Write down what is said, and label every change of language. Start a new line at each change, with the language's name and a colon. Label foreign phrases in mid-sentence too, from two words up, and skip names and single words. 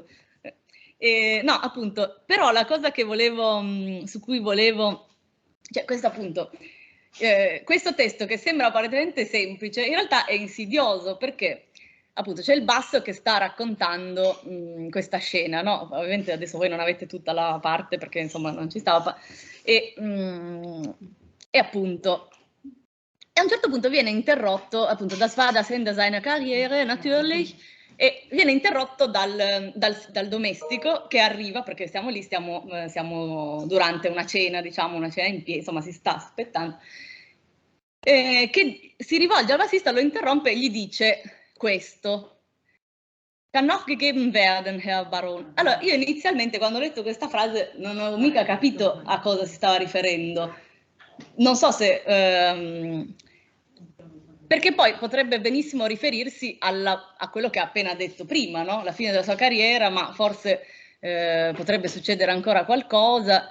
Italian: No, appunto, però la cosa che su cui volevo, cioè questo appunto, questo testo che sembra apparentemente semplice, in realtà è insidioso, perché appunto c'è il basso che sta raccontando questa scena, no? Ovviamente adesso voi non avete tutta la parte perché insomma non ci stava, e appunto a un certo punto viene interrotto, appunto,
German: das war das Ende seiner Karriere, natürlich,
Italian: e viene interrotto dal domestico che arriva, perché siamo lì, siamo durante una cena, diciamo, una cena in piedi, insomma si sta aspettando, che si rivolge al bassista, lo interrompe e gli dice questo:
German: Kann noch gegeben werden, Herr Baron.
Italian: Allora, io inizialmente quando ho letto questa frase non ho mica capito a cosa si stava riferendo. Non so se... perché poi potrebbe benissimo riferirsi a quello che ha appena detto prima, no? La fine della sua carriera, ma forse potrebbe succedere ancora qualcosa.